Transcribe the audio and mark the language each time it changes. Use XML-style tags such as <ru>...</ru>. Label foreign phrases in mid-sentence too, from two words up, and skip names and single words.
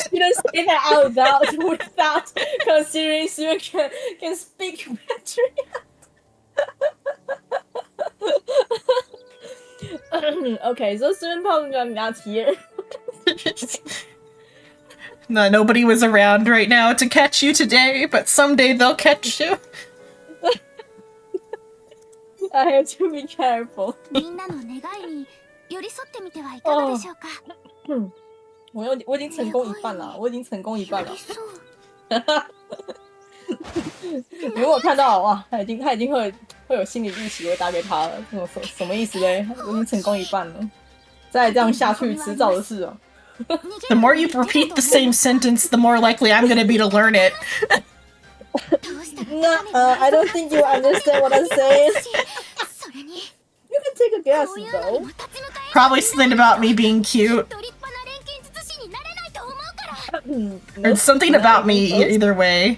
<en>shouldn't say that out loud without considering Suin can speak Mandarin. Okay, so Suin probably not here. No, nobody was around right now to catch you today, but someday they'll catch you. I have to be careful.</en> <ja>みんなの願いに寄り添ってみてはいかがでしょうか。</ja> <zh>我已经成功一半了，我已经成功一半了。如果看到哇，他已经会有心理预期，我会打给他了。什么意思嘞？我已经成功一半了，再这样下去，迟早的事哦。</zh> <en>The more you repeat the same sentence, the more likely I'm gonna be to learn it. No, I don't think you understand what I'm saying. You can take a guess, though. Probably something about me being cute. Or something about me, either way.</en>